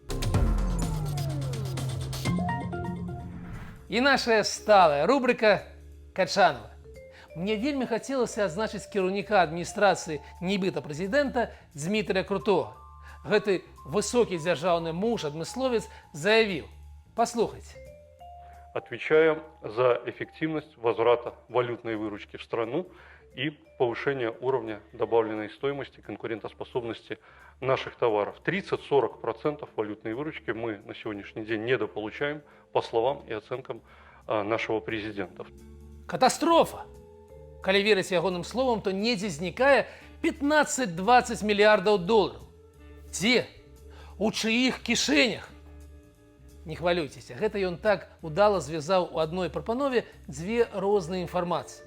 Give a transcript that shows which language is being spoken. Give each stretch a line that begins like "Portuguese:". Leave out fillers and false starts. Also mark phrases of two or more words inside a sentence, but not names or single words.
Belarusian: І наша сталая рубрика «Качанова». Мне вельмі хацелася адзначыць кіраўніка адміністрацыі нібыта прэзідэнта Дзмітрыя Крутога. Гэты высокі дзяржаўны муж-адмысловец заявіў. Послухайте.
Russian: Отвечаем за эффективность возврата валютной выручки в страну и повышение уровня добавленной стоимости, конкурентоспособности наших товаров. 30-40% валютной выручки мы на сегодняшний день недополучаем, по словам и оценкам нашего президента.
Belarusian: Катастрофа! Калі верыць ягоным словам, то недзе знікае 15-20 мільярдаў долараў. Дзе? У чыіх кішэнях? Не хвалюйцеся, гэта ён так удала звязаў у адной прапанове дзве розныя інфармацыі.